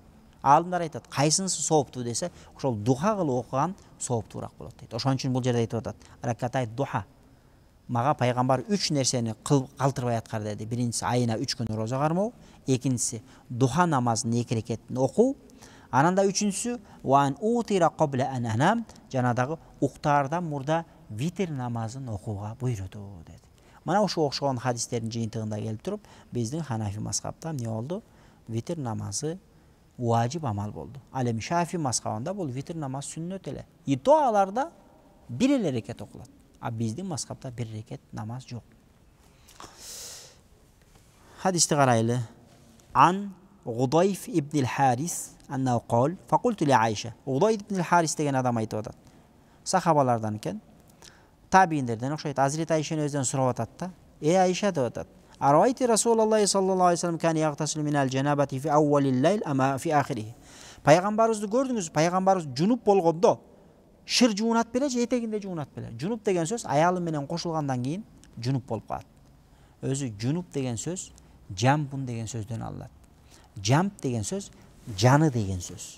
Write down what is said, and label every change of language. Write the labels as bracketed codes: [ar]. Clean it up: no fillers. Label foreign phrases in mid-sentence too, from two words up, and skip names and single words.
[ky] Алымдар айтат, кайсынысы сооптуу десе, ошол духа кылып окуган сооптуураак болот дейт. Ошон үчүн бул жерде айтып атат. [ar] ركعتي الضحى. [ky] Мага пайгамбар 3 нерсени калтырбай аткар деди. Биринчиси айына 3 күн роза кармоо, экинчиси духа намазын 2 рекетин окуу, анан да үчүнчүсү [ar] وأن أوتر قبل أن أنام, [ky] жанадагы уктаардан мурда витр намазын окууга буйруду деди. Мына ошо окшогон хадистердин жыйынтыгында келип туруп, биздин Ханафи мазхабта эмне болду? Витр намазы важип амал болду. Ал эми Шафи мазхабында бул витр намаз сүннөт эле. [ru] И то [ky] аларда бир эле рекет окулат. А биздин мазхабта бир рекет намаз жок. Хадисти карайлы. [ar] عن غضيف بن الحارث أنه قال، فقلت لعائشة. [ky] Гудайф ибн al-Харис деген адам айтып атат. Сахабалардан экен. Табииндерден окшойт. Hazreti Айшаны өзүнөн сурап атат да. [ar] Айша [ky] деп атат. [ar] أرأيت رسول الله صلى الله عليه وسلم كان يغتسل من الجنابة في أول الليل أم في آخره. [ky] Пайгамбарыбызды көрдүңүз, пайгамбарыбыз жунуп болгондо шыр жуунат беле же этегинде жуунат беле. Жунуп деген сөз аялы менен кошулгандан кийин жунуп болуп калат. Өзү жунуп деген сөз жамбун деген сөздөн алынат. Жамп деген сөз жаны деген сөз.